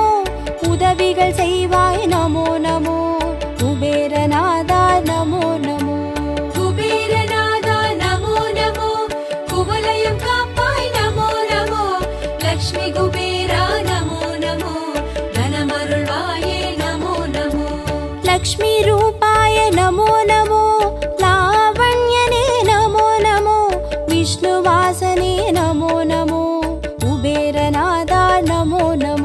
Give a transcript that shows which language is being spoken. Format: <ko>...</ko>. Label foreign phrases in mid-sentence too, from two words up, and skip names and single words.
<ta>உதவிகள் செய்வாய்</ta> <sa>नमो नमो,</sa> <ta>குபேரநாதா</ta> <sa>नमो नमो.</sa> <ta>குபேரநாதா</ta> <sa>नमो नमो,</sa> <ta>குவலயம் காப்பாய்</ta> <sa>नमो नमो.</sa> <ta>லக்ஷ்மி குபேரா</ta> <sa>नमो नमो,</sa> <ta>தனமருள்வாயே</ta> <sa>नमो नमो. लक्ष्मी रूपाय नमो नमो लावण्यने नमो नमो विष्णुवासने नमो नमो कुबेरनादा नमो नमो</sa>